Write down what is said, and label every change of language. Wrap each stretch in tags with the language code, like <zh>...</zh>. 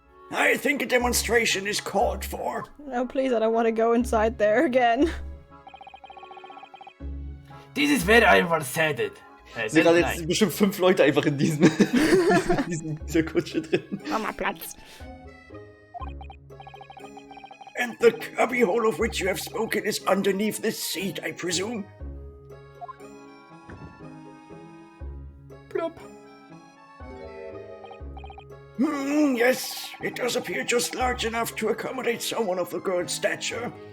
<en>I think a demonstration is called for. No, please, I don't want to go inside there again. This is where I was headed.</en> <de>Sind gerade jetzt bestimmt 5 Leute einfach in diesem, dieser Kutsche drin. Mach mal Platz.</de> <en>And the cubbyhole of which you have spoken is underneath this seat, I presume? Plop. Yes, it does appear just large enough to accommodate someone of the girl's stature.</en>